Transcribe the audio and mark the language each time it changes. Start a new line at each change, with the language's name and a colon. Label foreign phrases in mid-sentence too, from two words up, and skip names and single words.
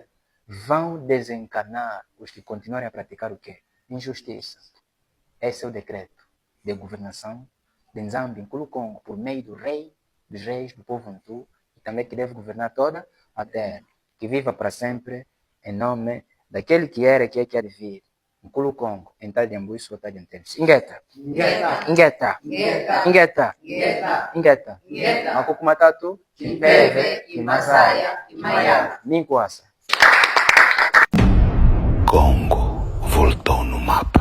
Portuguese: Vão desencarnar os que continuarem a praticar o quê? Injustiça. Esse é o decreto de governação de Nzambi Nkulukongo por meio do rei, dos reis, do povo Bantu, e também que deve governar toda a terra. Que viva para sempre em nome daquele que era e que há de vir. Nkulukongo, em Tadiambuiso, Tadiantense.
Kongo: Ingeta. Ingeta. Ingeta. Ingeta. Makuku matatu. Kimpeve, Kimasaya, Kimaya. Minkwasa.
Portuguese: Congo voltou no mapa.